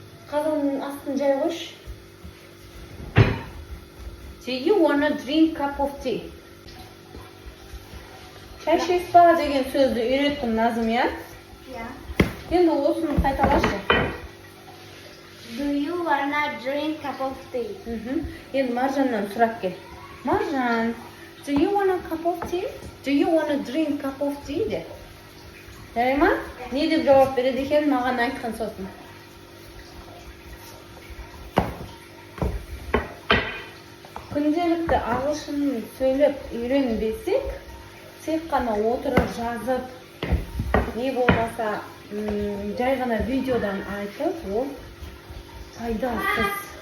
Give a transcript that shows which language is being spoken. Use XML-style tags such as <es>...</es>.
<kk>Қазанның астын жай қойшы.</kk> <en>Do you want to drink cup of tea?</en> <kk>Шай ішесіз ба деген сөзді үйреттім Назым, я?</kk> <en>Yeah.</en> <kk>Енді осыны қайталашы.</kk> <en>Do you wanna drink cup of tea?</en> <kk>Енді Маржаннан сұрап кел.</kk> <en>Маржан, do you want a cup of tea? Do you want to drink cup of tea де?</en> <kk>Жарай ма? Не деп жауап береді екен маған айтқан сосын. Күнделікті ағылшын сөйлеп үйренбесек, тек қана отырып жазып, не болмаса жай ғана видеодан айтып, ол пайдасыз.</kk>